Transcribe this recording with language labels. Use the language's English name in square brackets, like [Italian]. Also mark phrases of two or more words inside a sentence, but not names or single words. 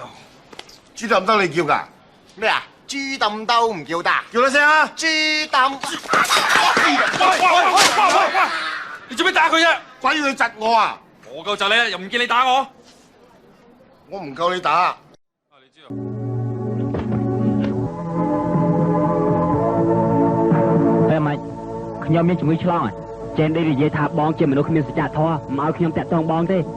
[Cantonese] 豬抌兜你叫㗎？咩啊？豬抌兜唔叫得？叫得聲啊！豬抌！喂！你做咩打佢啫？鬼要佢窒我啊！我夠窒你，又唔見你打我。我唔夠你打。你知道？ [Khmer] តែម៉េចខ្ញុំមានជំងឺឆ្លងហ៎ចេះនិយាយថាបងជាមនុស្សគ្មានសច្ចធម៌មិនឲ្យខ្ញុំតាក់ទងបងទេ